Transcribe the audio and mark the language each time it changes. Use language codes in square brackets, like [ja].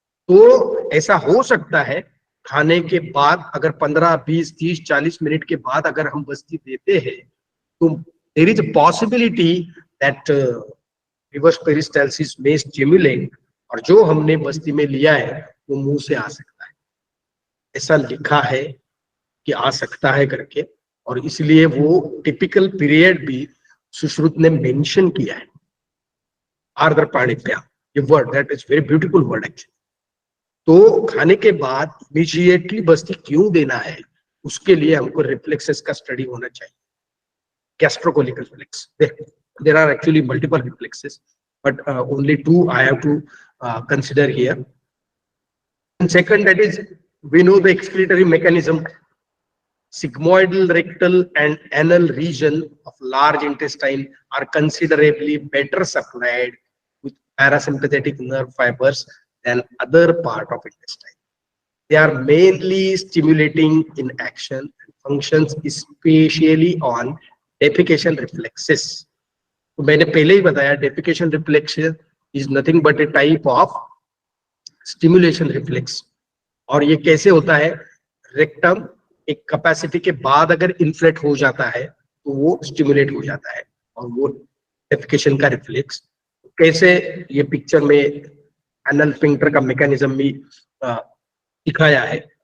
[hi] तो ऐसा हो सकता है खाने के बाद अगर 15, 20, 30, 40 मिनट के बाद अगर हम बस्ती देते हैं तो [en] there is a possibility that [hi] reverse peristalsis में स्टिमुलेट और जो हमने बस्ती में लिया है वो मुंह से आ सकता है. ऐसा लिखा है कि आ सकता है करके, और इसलिए वो टिपिकल पीरियड भी सुश्रुत ने मेंशन किया है. [en] आर्द्र पाणिभ्याम, ये word that is very beautiful word actually. [hi] तो खाने के बाद इमीडिएटली बस्ती क्यों देना है उसके लिए हमको रिफ्लेक्सेस का स्टडी होना चाहिए. [en] Gastrocolic reflex, there are actually multiple reflexes but only 2 I have to consider here. And second, that is, we know the excretory mechanism. Sigmoidal, rectal and anal region of large intestine are considerably better supplied with parasympathetic nerve fibers than other part of intestine. They are mainly stimulating in action and functions especially on defecation reflexes. [hi] तो मैंने पहले ही बताया [en] defecation reflex is nothing but a type of stimulation reflex. [hi] और ये कैसे होता है? Rectum एक कैपेसिटी के बाद अगर इन्फ्लेट हो जाता है तो वो स्टिमुलेट हो जाता है और वो डेफिकेशन का रिफ्लेक्स. कैसे ये पिक्चर में एनल स्फिंक्टर का मैकेनिज्म भी दिखाया है.